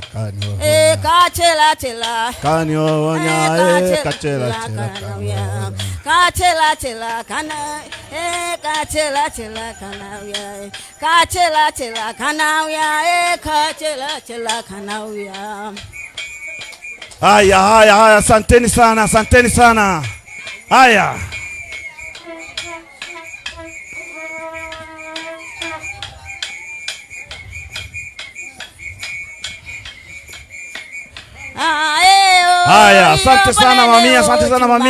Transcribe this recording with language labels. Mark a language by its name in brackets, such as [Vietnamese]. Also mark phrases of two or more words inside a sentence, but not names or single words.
[Swahili] kachela chela kanionya kachela kanawia kachela chela kana kachela chela kanawia kachela chela kanawia kachela chela kanawia. Haya, asanteni sana. Haya. Haya, asante sana mami.